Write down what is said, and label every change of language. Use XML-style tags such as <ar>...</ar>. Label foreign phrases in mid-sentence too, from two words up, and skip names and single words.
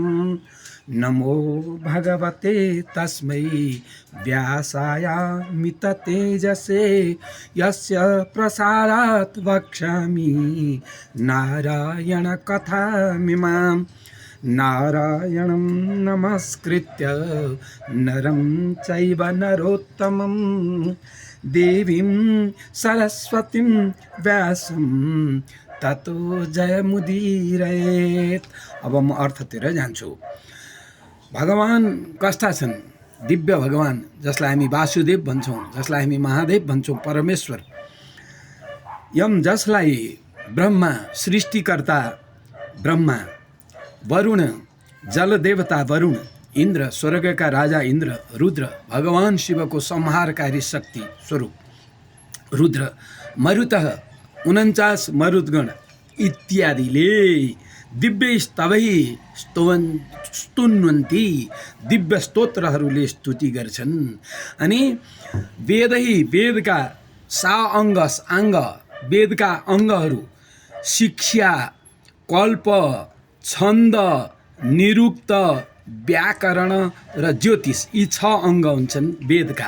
<sa>नमो भगवते तस्मै व्यासायामिततेजसे यस्य प्रसादात् वक्ष्यामि नारायणकथामिमाम्। नारायणं नमस्कृत्य नरं चैव नरोत्तमं देवीं सरस्वतीं व्यासं ततो जयमुदीरयेत्।</sa> <ne>अब म अर्थतिर जान्छु। भगवान कस्ता छन्? दिव्य भगवान, जसलाई हामी वासुदेव भन्छौँ, जसलाई हामी महादेव भन्छौँ, परमेश्वर। यम, जसलाई ब्रह्मा सृष्टिकर्ता ब्रह्मा, वरुण जलदेवता वरुण, इन्द्र स्वर्गका राजा इन्द्र, रुद्र भगवान शिवको संहारकारी शक्ति स्वरूप रुद्र, मरुतः 49 मरुदगण इत्यादिले</ne> <sa>दिव्य स्तवै स्तुन्वन्ति,</sa> <ne>दिव्य स्तोत्रहरूले स्तुति गर्छन्। अनि वेदै, वेदका आङ्ग, वेदका अङ्गहरू शिक्षा, कल्प, छन्द, निरुक्त, व्याकरण र ज्योतिष, यी 6 अङ्ग हुन्छन् वेदका।</ne>